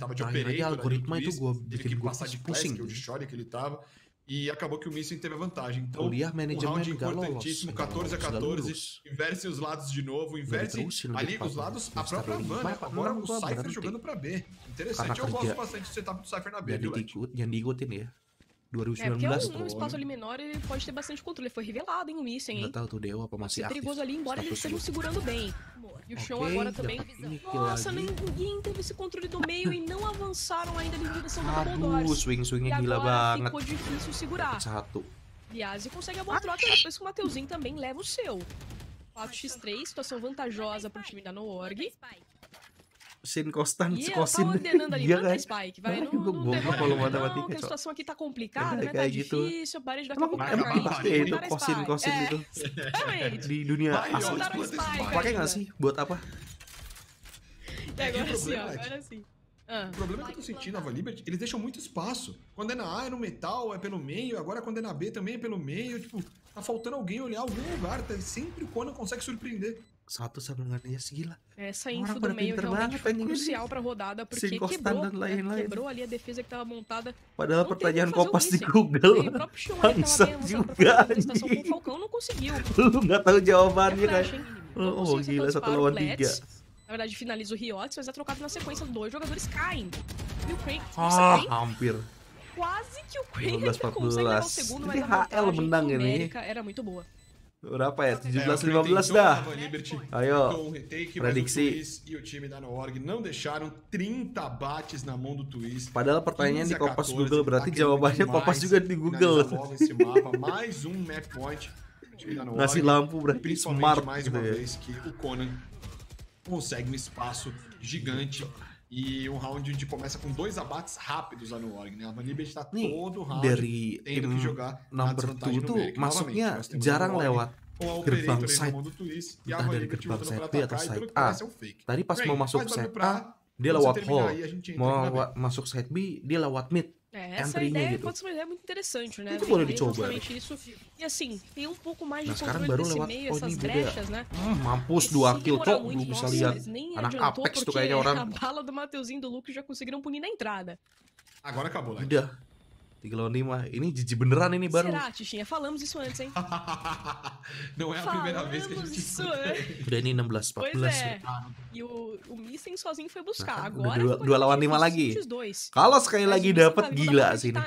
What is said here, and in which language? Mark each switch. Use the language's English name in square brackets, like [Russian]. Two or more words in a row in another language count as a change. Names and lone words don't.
[Portuguese] Tava de operator, teve que passar de classic, ou de short que ele tava. E acabou que o Missing teve a vantagem. Então, um round importantíssimo, 14-14. Inverte os lados de novo, inverte ali os lados, a própria Van, né? Agora o Cypher jogando pra B. Interessante, eu gosto bastante do setup do Cypher na B, viu, Let? [Indonesian] Yang diikutin ya. [Portuguese] 2019 porque um espaço ali menor ele pode ter bastante controle. Ele foi revelado, hein, o Missing, hein? Pode ser perigoso ali, embora eles estejam segurando bem. E o Xion agora também. Nossa, ninguém teve esse controle do meio e não avançaram ainda em direção do Double [Indonesian] swing-swingnya gila banget. [Portuguese] Ficou difícil segurar. Biase consegue a boa troca, depois que o Mateuzinho também leva o seu. 4x3, situação vantajosa pro time da Noorg. Sin Kostan, e ela tá ordenando ali, planta Spike, vai, não demora não, que a situação aqui tá complicada, né, tá difícil, parede daqui a pouco vai cair, [Indonesian] itu Kosin itu di dunia asli. Pakai nggak sih? Buat apa? [Portuguese] Agora sim, agora sim. O problema que eu tô sentindo na Liberty, eles deixam muito espaço. Quando é na A é no metal, é pelo meio, agora quando é na B também é pelo meio, tipo, tá faltando alguém olhar algum lugar, tá? Sempre o Conan consegue surpreender. [Indonesian] Satu sebelumnya segila. [Portuguese] Essa info do meio realmente foi crucial pra rodada, porque quebrou ali a defesa que tava montada. [Indonesian] Padahal pertanyaan Kompas di Google. Bangsat juga. [Portuguese] O Falcão não conseguiu. [Indonesian] Lu nggak tahu jawabannya kan. Oh gila, 1 lawan 3. [Portuguese] Na verdade, finaliza o Riots, mas é trocado na sequência. 2 jogadores caem. E o Crane... [Indonesian] hampir. [Portuguese] Quase que o Crane consegue levar o segundo, mas a vantagem numérica era muito boa. [Indonesian] Berapa ya? 17-15 dah. Ayo, prediksi. [Portuguese] E o time da Noorg não deixaram 30 bates na mão do Twist. [Indonesian] Padahal pertanyaannya di Kompas Google, berarti jawabannya Kompas juga di Google. [Portuguese] Esse mapa, mais [English] map point. [Indonesian] Ngasih lampu berarti smart [Portuguese] mais uma vez que o Conan consegue um espaço gigante. E um round onde começa com 2 abates rápidos lá no Org, né? A Vanibet tá todo round [Indonesian] dari [Portuguese] tendo que jogar na desvantagem numérica. [Indonesian] Masuknya jarang lewat gerbang side. Entah dari gerbang side B atau side A. Tadi pas mau masuk side A, dia lewat hall. Mau masuk side B, dia lewat mid. [Portuguese] Essa ideia pode ser uma ideia muito interessante, né? [Indonesian] Itu boleh dicoba. [Portuguese] Isso. E assim, tem um pouco mais de controle desse meio, essas brechas, né? [Indonesian] Mampus 2 kill, cok. Lu bisa lihat. Anak Apex tuh kayaknya orang. [Portuguese] A bala do Mateuzinho e do Luke já conseguiram punir na entrada. Agora acabou, né? [Indonesian] Udah. 3 lawan 5. Ini jijik beneran ini baru. [Portuguese] Será, Tichinha? Falamos isso antes, hein? Não é a primeira vez que a gente escuta. [Indonesian] Udah ini 16-14. [Portuguese] Pois é. E o Missing sozinho foi buscar. Agora [Indonesian] udah 2 lawan 5 lagi. Kalau sekali lagi dapat gila sih ini.